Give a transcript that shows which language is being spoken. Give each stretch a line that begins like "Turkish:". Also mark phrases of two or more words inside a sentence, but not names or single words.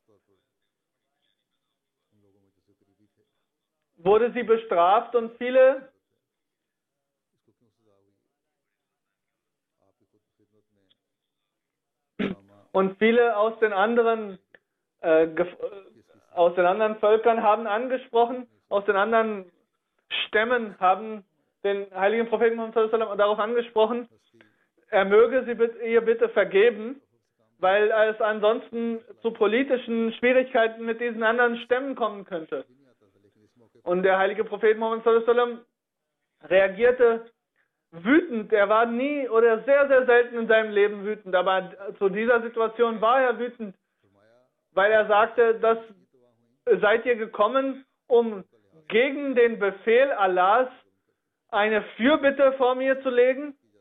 German: wurde sie bestraft und viele aus den anderen Völkern haben angesprochen, aus den anderen Stämmen haben den heiligen Propheten Muhammad
Arabic: صلى الله عليه وسلم
German: darauf angesprochen, er möge ihr bitte vergeben, weil es ansonsten zu politischen Schwierigkeiten mit diesen anderen Stämmen kommen könnte. Und der heilige Prophet Muhammad
Arabic: صلى الله عليه وسلم
German: reagierte wütend. Er war nie oder sehr, sehr selten in seinem Leben wütend, aber zu dieser Situation war er wütend, weil er sagte, dass seid ihr gekommen, um gegen den Befehl Allahs eine Fürbitte vor mir zu legen?